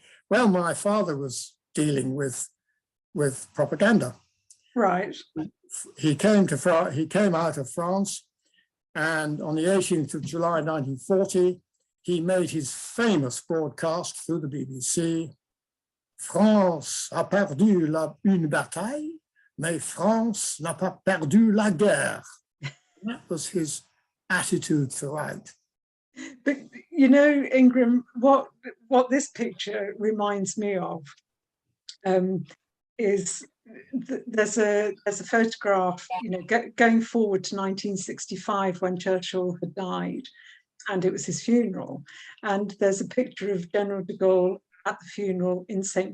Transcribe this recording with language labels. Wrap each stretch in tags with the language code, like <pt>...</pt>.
<en>Well, my father was dealing with propaganda. Right. He came out of France, and on the 18th of July 1940, he made his famous broadcast through the BBC.</en> <fr>France a perdu une bataille, mais France n'a pas perdu la guerre.</fr> <en>That was his attitude throughout. But you know, Ingram, what this picture reminds me of is there's a photograph, you know, going forward to 1965 when Churchill had died, and it was his funeral, and there's a picture of General de Gaulle at the funeral in St.</en>